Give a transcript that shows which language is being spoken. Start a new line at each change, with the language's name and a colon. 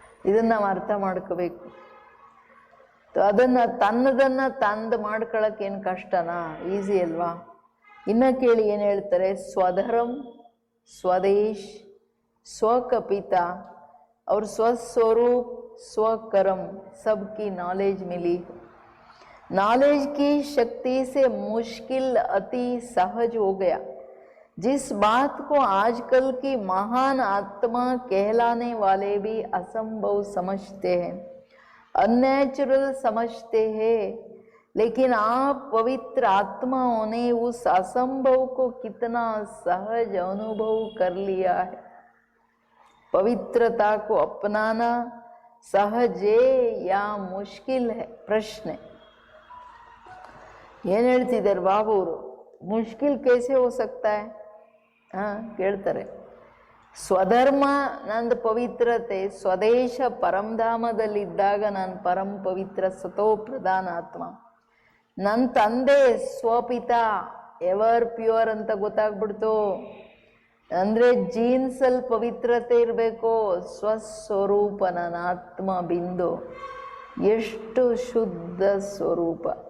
Kannada: ಇದನ್ನು ನಾವು ಅರ್ಥ ಮಾಡ್ಕೋಬೇಕು. ಅದನ್ನು ತನ್ನದನ್ನು ತಂದು ಮಾಡ್ಕೊಳ್ಳೋಕ್ಕೇನು ಕಷ್ಟನಾ? ಈಸಿ ಅಲ್ವಾ? ಇನ್ನು ಕೇಳಿ ಏನು ಹೇಳ್ತಾರೆ,
Hindi: ಸ್ವಧರ್ಮ ಸ್ವದೇಶ್ ಸ್ವಕಪಿತ और स्वस्वरूप स्वकर्म सबकी नॉलेज मिली। नॉलेज की शक्ति से मुश्किल अति सहज हो गया। जिस बात को आजकल की महान आत्मा कहलाने वाले भी असंभव समझते हैं, अननेचुरल समझते हैं, लेकिन आप पवित्र आत्माओं ने उस असंभव को कितना सहज अनुभव कर लिया है। पवित्रता को अपनाना सहज है या मुश्किल है? प्रश्न है।
Kannada: ಏನ್ ಹೇಳ್ತಿದ್ದಾರೆ ಬಾಬು ಅವರು?
Hindi: ಮುಷ್ಕಿಲ್ कैसे हो सकता है?
Kannada: ಕೇಳ್ತಾರೆ. ಸ್ವಧರ್ಮ ನಂದು ಪವಿತ್ರತೆ, ಸ್ವದೇಶ ಪರಂಧಾಮದಲ್ಲಿದ್ದಾಗ ನಾನು ಪರಂ ಪವಿತ್ರ ಸತೋ ಪ್ರಧಾನ ಆತ್ಮ. ನನ್ನ ತಂದೆ ಸ್ವಪಿತ ಎವರ್ ಪ್ಯೂರ್ ಅಂತ ಗೊತ್ತಾಗ್ಬಿಡ್ತು. ಅಂದರೆ ಜೀನ್ಸಲ್ಲಿ ಪವಿತ್ರತೆ ಇರಬೇಕು. ಸ್ವಸ್ವರೂಪ ನನ್ನ ಆತ್ಮ ಬಿಂದು, ಎಷ್ಟು ಶುದ್ಧ ಸ್ವರೂಪ.